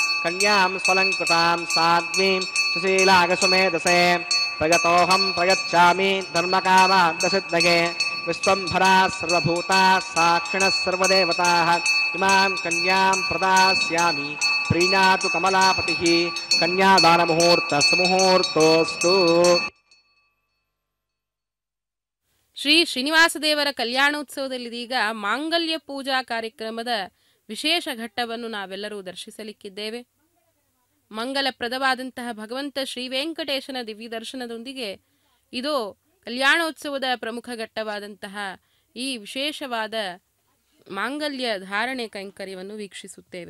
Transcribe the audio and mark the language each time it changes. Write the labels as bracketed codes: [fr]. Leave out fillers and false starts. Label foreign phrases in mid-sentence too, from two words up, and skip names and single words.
[sa] कन्यां स्वलङ्कृतां साध्वीं सुशीलागसुमेधसे प्रयतोऽहं प्रयच्छामि धर्मकामार्थसिद्धये विश्वम्भराः सर्वभूताः साक्षिणः सर्वदेवताः इमां कन्यां प्रदास्यामि प्रीणातु कमलापतिः कन्यादानमुहूर्तस्तु [kn] ಶ್ರೀ ಶ್ರೀನಿವಾಸ ದೇವರ ಕಲ್ಯಾಣೋತ್ಸವದಲ್ಲಿದೀಗ ಮಾಂಗಲ್ಯ ಪೂಜಾ ಕಾರ್ಯಕ್ರಮದ ವಿಶೇಷ ಘಟ್ಟವನ್ನು ನಾವೆಲ್ಲರೂ ದರ್ಶಿಸಲಿಕ್ಕಿದ್ದೇವೆ. ಮಂಗಲಪ್ರದವಾದಂತಹ ಭಗವಂತ ಶ್ರೀ ವೆಂಕಟೇಶನ ದಿವ್ಯ ದರ್ಶನದೊಂದಿಗೆ ಇದು ಕಲ್ಯಾಣೋತ್ಸವದ ಪ್ರಮುಖ ಘಟ್ಟವಾದಂತಹ ಈ ವಿಶೇಷವಾದ ಮಾಂಗಲ್ಯ ಧಾರಣೆ ಕೈಂಕರ್ಯವನ್ನು ವೀಕ್ಷಿಸುತ್ತೇವೆ.